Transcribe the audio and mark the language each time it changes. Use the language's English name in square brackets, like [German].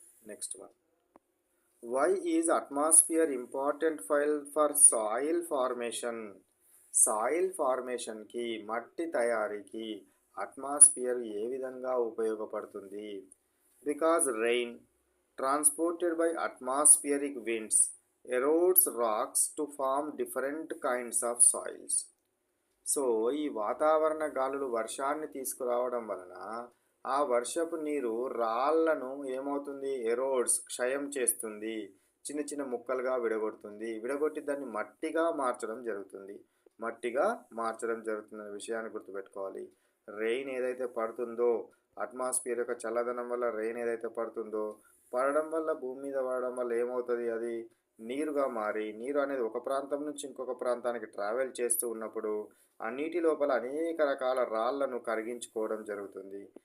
[English] Next one, why is atmosphere important for soil formation? [Telugu] Soil ఫార్మేషన్కి, మట్టి తయారీకి atmosphere ఏ విధంగా ఉపయోగపడుతుంది? [English] Because rain transported by atmospheric winds erodes rocks to form different kinds of soils. [Telugu] So ఈ వాతావరణ గాలులు వర్షాన్ని తీసుకురావడం వలన ఆ వర్షపు నీరు రాళ్లను ఏమవుతుంది, ఎరోడ్స్ క్షయం చేస్తుంది, చిన్న చిన్న ముక్కలుగా విడగొడుతుంది, విడగొట్టి దాన్ని మట్టిగా మార్చడం జరుగుతుంది. మట్టిగా మార్చడం జరుగుతున్న విషయాన్ని గుర్తుపెట్టుకోవాలి. రెయిన్ ఏదైతే పడుతుందో, అట్మాస్ఫియర్ యొక్క చల్లదనం వల్ల రెయిన్ ఏదైతే పడుతుందో, పడడం వల్ల భూమి మీద పడడం వల్ల ఏమవుతుంది, అది నీరుగా మారి, నీరు అనేది ఒక ప్రాంతం నుంచి ఇంకొక ప్రాంతానికి ట్రావెల్ చేస్తూ ఉన్నప్పుడు ఆ నీటి లోపల అనేక రకాల రాళ్లను కరిగించుకోవడం జరుగుతుంది.